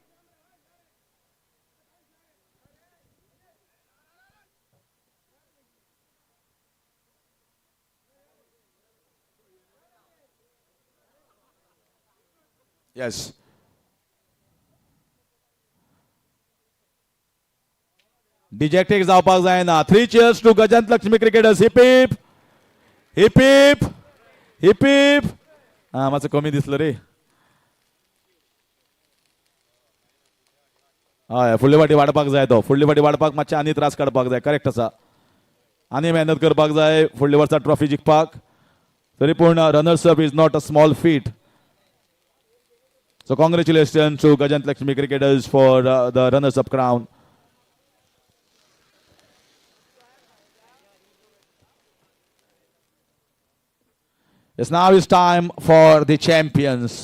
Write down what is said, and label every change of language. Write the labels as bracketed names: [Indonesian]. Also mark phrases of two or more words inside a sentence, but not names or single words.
[English] Yes. [Konkani] Dejected जावपाक जायना. [English] 3 cheers to Gajantlaxmi cricketers. Hip hip. Hip hip. Hip hip. [Konkani] मातसो कमी दिसलो रे. हय फुडले फाटी वाडपाक जाय तो. फुडले फाटी वाडपाक मातशे आनी त्रास काडपाक जाय. करेक्ट आसा. आनी मेहनत करपाक जाय फुडले वर्सा ट्रॉफी जिखपाक. तरी पूण [English] runners up is not a small feat. So congratulations to Gajantlaxmi cricketers for the runners-up crown. Yes, now it's time for the champions.